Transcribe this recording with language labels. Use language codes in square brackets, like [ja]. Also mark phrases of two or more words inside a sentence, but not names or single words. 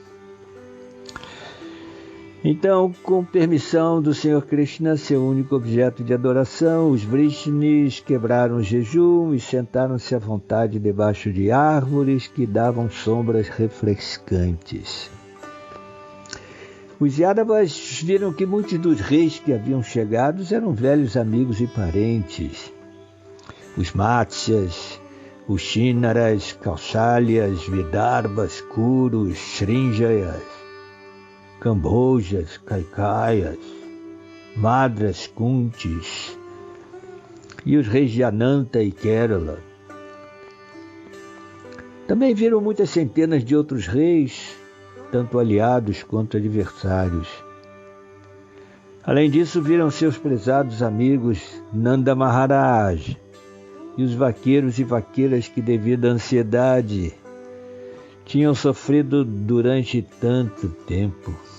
[pt] Então, com permissão do Senhor Krishna, seu único objeto de adoração, os Vrishnis quebraram o jejum e sentaram-se à vontade debaixo de árvores que davam sombras refrescantes. Os Yadavas viram que muitos dos reis que haviam chegado eram velhos amigos e parentes. Os Matsyas, os Shinaras, Kausalyas, Vidarbhas, Kurus, Srinjayas, Cambojas, Kaikayas, Madras, Kuntis e os reis de Ananta e Kerala. Também viram muitas centenas de outros reis, tanto aliados quanto adversários. Além disso, viram seus prezados amigos Nanda Maharaj e os vaqueiros e vaqueiras que, devido à ansiedade, tinham sofrido durante tanto tempo.